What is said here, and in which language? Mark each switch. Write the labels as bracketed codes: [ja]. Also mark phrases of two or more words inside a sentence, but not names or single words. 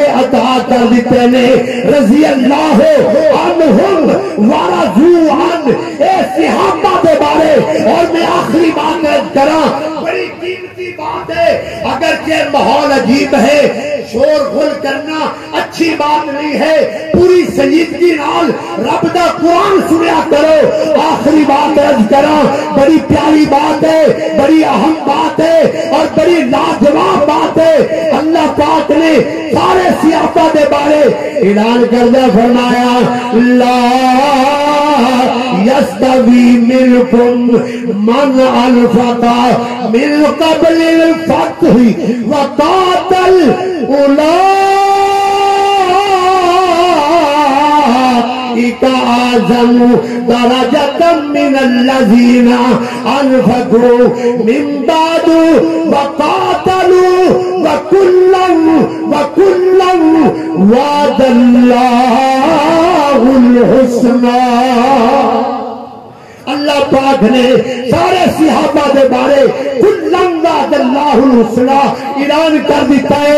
[pa] عطا کر دیتے ہیں [ar] رضی اللہ عنہم ورضوا عنہ [pa] اے صحابہ کے بارے اور میں آخری بات کراں بڑی قیمتی بات ہے اگرچہ ماحول عجیب ہے شور غل کرنا اچھی بات نہیں ہے پوری سنجیدگی نال رب دا قرآن سنیا کرو آخری بات عرض کراں بڑی پیاری بات ہے بڑی اہم بات ہے اور بڑی لاجواب بات ہے اللہ پاک نے سارے صحابہ دے بارے اعلان کردہ فرمایا لا [ar] یستوی منکم من انفق من قبل الفتح اولئک اولئک اعظم درجۃ من الذین انفقوا من بعد وقاتلوا وکلا وعد اللہ الحسنی۔ [pa] اللہ پاک نے سارے صحابہ دے بارے [ar] کلن وعد اللہ الحسنی [pa] اعلان کر دیتا ہے۔